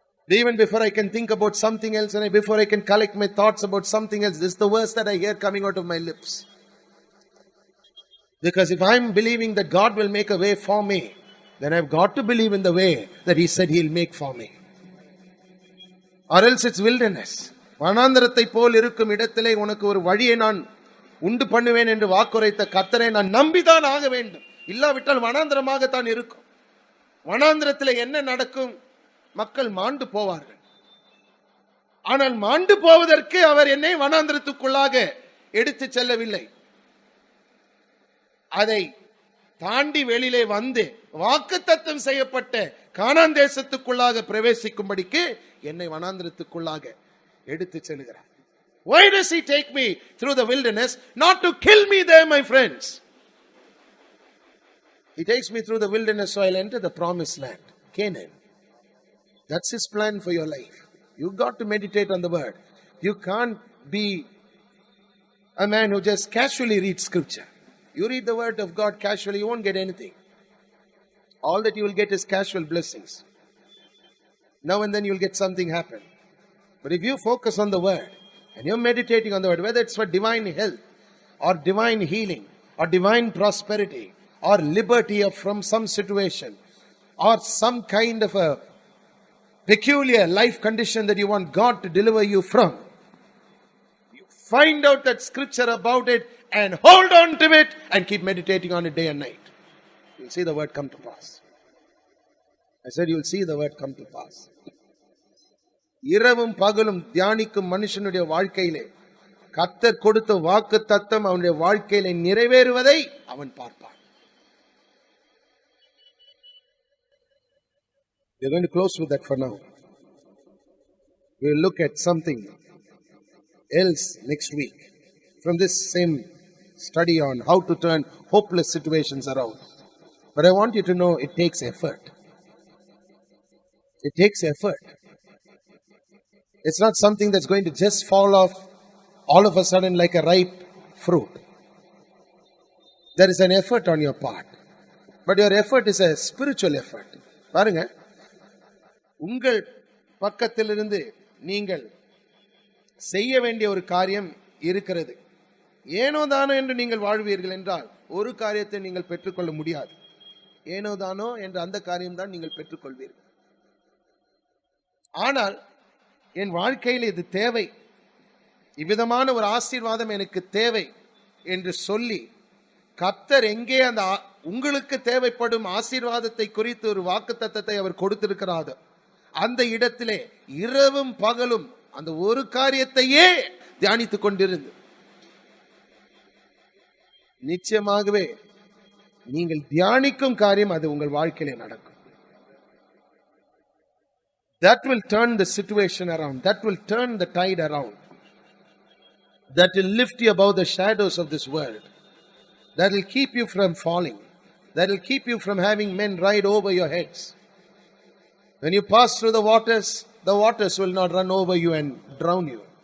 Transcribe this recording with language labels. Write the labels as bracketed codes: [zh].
[en] Even before I can think about something else and before I can collect my thoughts about something else, this is the verse that I hear coming out of my lips. Because if I'm believing that God will make a way for me, then I've got to believe in the way that He said He'll make for me. Or else it's wilderness. [ta] வனாந்தரத்தை போல் இருக்கும் இடத்திலே உனக்கு ஒரு வழியை நான் உண்டு பண்ணுவேன் என்று வாக்குரைத்த கர்த்தரை நான் நம்பிதான் ஆக வேண்டும். இல்லாவிட்டால் வனாந்தரமாகத்தான் இருக்கும். வனாந்தரத்தில் என்ன நடக்கும்? மக்கள் மாண்டு போவார்கள். ஆனால் மாண்டு போவதற்கு அவர் என்னை வனாந்தரத்துக்குள்ளாக எடுத்து செல்லவில்லை. அதை தாண்டி வெளியிலே வந்து வாக்குத்தத்தம் செய்யப்பட்ட கானான் தேசத்துக்குள்ளாக பிரவேசிக்கும்படிக்கு என்னை வனாந்தரத்துக்குள்ளாக எடுத்து செல்கிறார். [en] Why does He take me through the wilderness? Not to kill me there, my friends. He takes me through the wilderness so I'll enter the promised land, Canaan. That's His plan for your life. You've got to meditate on the word. You can't be a man who just casually reads scripture. You read the word of God casually, you won't get anything. All that you will get is casual blessings. Now and then you will get something happen. But if you focus on the word and you're meditating on the word, whether it's for divine health or divine healing or divine prosperity or liberty from some situation or some kind of a peculiar life condition that you want God to deliver you from, you find out that scripture about it and hold on to it and keep meditating on it day and night. You'll see the word come to pass. I said you'll see the word come to pass. [ta] இரவும் பகலும் தியானிக்கும் மனுஷனுடைய வாழ்க்கையிலே கர்த்தர் கொடுத்த வாக்கு தத்தம் அவனுடைய வாழ்க்கையிலே நிறைவேறுவதை அவன் பார்ப்பான். [en] We're going to close with that for now. We'll look at something else next week from this same study on how to turn hopeless situations around. But I want you to know it takes effort. It takes effort. It's not something that's going to just fall off all of a sudden like a ripe fruit. There is an effort on your part. But your effort is a spiritual effort. [ta] பாருங்க, உங்கள் பக்கத்திலிருந்து நீங்கள் செய்ய வேண்டிய ஒரு காரியம் இருக்கிறது. ஏனோ தானோ என்று நீங்கள் வாழ்வீர்கள் என்றால் ஒரு காரியத்தை நீங்கள் பெற்றுக்கொள்ள முடியாது. ஏனோ தானோ என்ற அந்த காரியம் தான் நீங்கள் பெற்றுக்கொள்வீர்கள். ஆனால் என் வாழ்க்கையில் இது தேவை, இவ்விதமான ஒரு ஆசீர்வாதம் எனக்கு தேவை என்று சொல்லி கர்த்தர் எங்கே அந்த உங்களுக்கு தேவைப்படும் ஆசீர்வாதத்தை குறித்து ஒரு வாக்குத்தத்தத்தை அவர் கொடுத்திருக்கிறார், அந்த இடத்திலே இரவும் பகலும் அந்த ஒரு காரியத்தையே தியானித்துக் கொண்டிருந்து நிச்சயமாகவே நீங்கள் தியானிக்கும் காரியம் அது உங்கள் வாழ்க்கையிலே நடக்கும். [en] That will turn the situation around. That will turn the tide around. That will lift you above the shadows of this world. That will keep you from falling. That will keep you from having men ride over your heads. When you pass through the waters will not run over you and drown you.